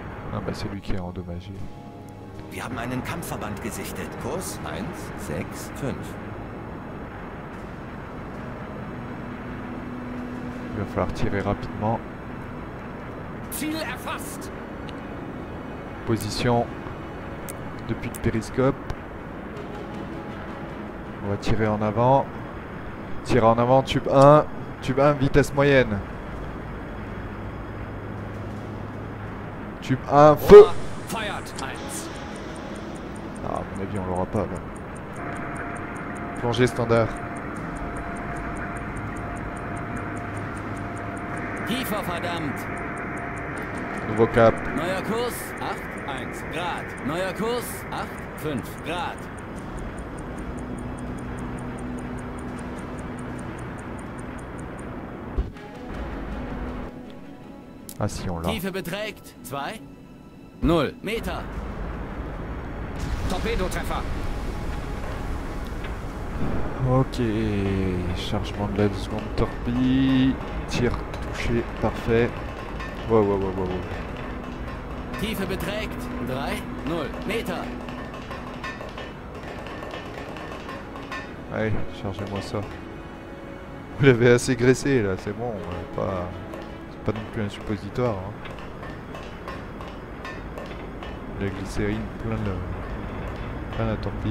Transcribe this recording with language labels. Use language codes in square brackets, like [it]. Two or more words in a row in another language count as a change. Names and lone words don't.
[fr] Ah bah c'est lui qui est endommagé. [de] Wir haben einen Kampfverband gesichtet. Kurs 165. [fr] Il va falloir tirer rapidement. [de] Ziel erfasst. [fr] Position depuis le périscope. On va tirer en avant. Tirer en avant, tube 1. Tube 1, vitesse moyenne. Tube 1, feu. [de] Rohr feuert 1. [fr] Ah, à mon avis, on l'aura pas là. Plongée standard. [de] Tiefer, verdammt. [fr] Nouveau cap. [de] Neuer Kurs, 8, 1 Grad. Neuer Kurs, 8, 5 Grad. [fr] Ah si, on l'a. [de] Tiefe beträgt 2, 0 Meter. Torpedotreffer. [fr] Ok, chargement de la seconde torpille. Tir touché, parfait. Wow. [de] Tiefe beträgt 3, 0 Meter. [fr] Allez, chargez-moi ça. Vous l'avez assez graissé là, c'est bon. C'est pas non plus un suppositoire. Hein. La glycérine plein la torpille.